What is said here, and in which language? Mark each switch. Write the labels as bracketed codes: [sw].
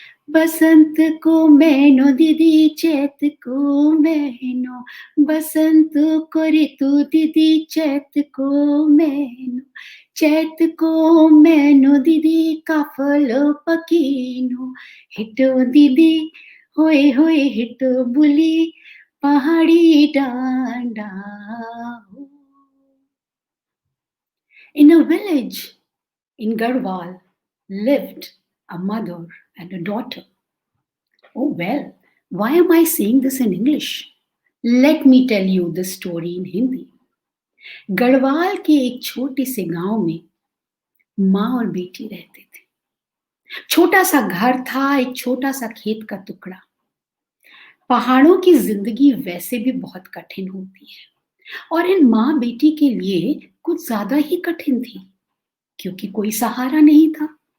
[gbm] बसंत को मैनो दीदी चैत को मैनो बसंत को ऋतु दीदी चैत को मैनो चैत को मैनो दीदी काफल पकीनो हिटो दीदी होए होए हिटो बुली पहाड़ी डांडा हो. [en] In a village in Garhwal lived a mother and a daughter. Oh well, why am I saying this in English? Let me tell you the story in Hindi. [hi] Garhwal के एक छोटे से गांव में माँ और बेटी रहते थे. छोटा सा घर था, एक छोटा सा खेत का टुकड़ा. पहाड़ों की जिंदगी वैसे भी बहुत कठिन होती है और इन माँ बेटी के लिए कुछ ज्यादा ही कठिन थी क्योंकि कोई सहारा नहीं था.